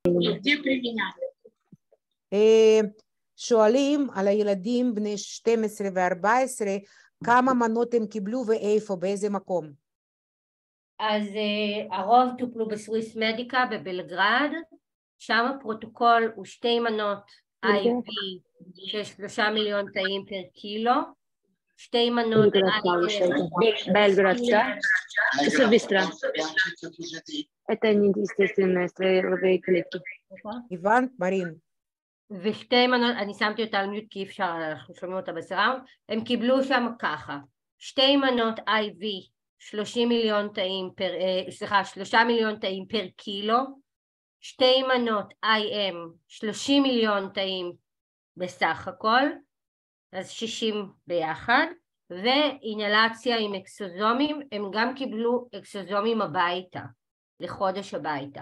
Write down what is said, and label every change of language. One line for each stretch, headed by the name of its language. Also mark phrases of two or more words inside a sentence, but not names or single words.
Hebrew: שואלים על הילדים בני 12 ו-14, כמה מנות הם קיבלו ואיפה, באיזה מקום? אז הרוב טופלו בסוויס מדיקה בבלגרד, שם הפרוטוקול הוא 2 מנות IV של 3 מיליון תאים פר קילו, 2 מנות Belgrad,
Russian: все быстро. Это не естественное строевые клетки.
Hebrew: הבנת, מרין? ו2 מנות, אני שמתי אותה על מיוט כי אפשר, אנחנו שומעים אותה בסראונד, הם קיבלו שם ככה, 2 מנות IV 3 מיליון תאים פר קילו, 2 מנות IM 30 מיליון תאים בסך הכל, אז 60 ביחד, ואינהלציה עם אקסוזומים, הם גם קיבלו אקסוזומים הביתה, לחודש הביתה.